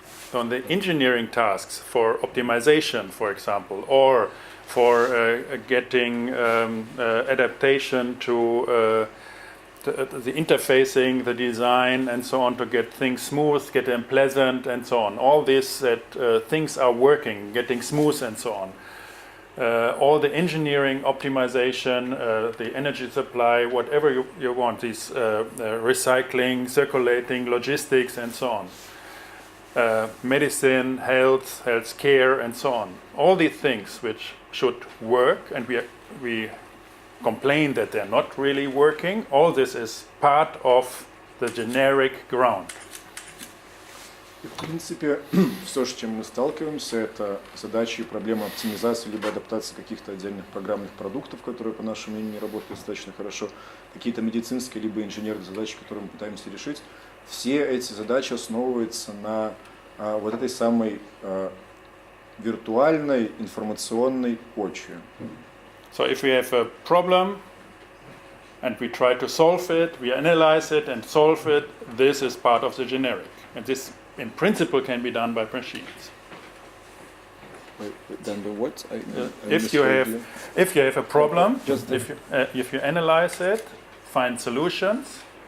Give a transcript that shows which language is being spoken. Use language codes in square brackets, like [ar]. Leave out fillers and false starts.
[en] So on the engineering tasks for optimization, for example, or for getting adaptation to the interfacing, the design, and so on, to get things smooth, get them pleasant, and so on. All this that things are working, getting smooth, and so on. All the engineering, optimization, the energy supply, whatever you want, these recycling, circulating, logistics, and so on. Medicine, health care, and so on. All these things which should work, and we complain that they're not really working. All this is part of the generic ground. [ru] И, в принципе, все, с чем мы сталкиваемся, это задачи и проблемы оптимизации либо адаптации каких-то отдельных программных продуктов, которые, по нашему мнению, работают достаточно хорошо, какие-то медицинские либо инженерные задачи, которые мы пытаемся решить. Все эти задачи основываются на вот этой самой виртуальной информационной почве. [en] So if we have a problem and we try to solve it, we analyze it and solve it, this is part of the generic. And this, in principle, can be done by machines. Then the what? If you have a problem, if you analyze it, find solutions.